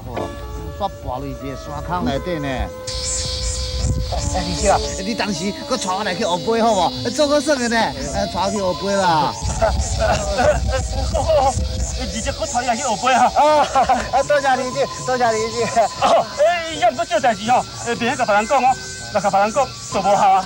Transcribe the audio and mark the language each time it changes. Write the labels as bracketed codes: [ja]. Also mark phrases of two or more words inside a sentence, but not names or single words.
[nan] 煞跋入一个山坑内底呢。李姐，你当时搁带我来去学飞好无？做个算的呢，带我去学飞啦。李姐，我带你来去学飞啊！多谢李姐，多谢李姐。也毋过这代志吼，别甲别人讲哦，若甲别人讲就无效啊。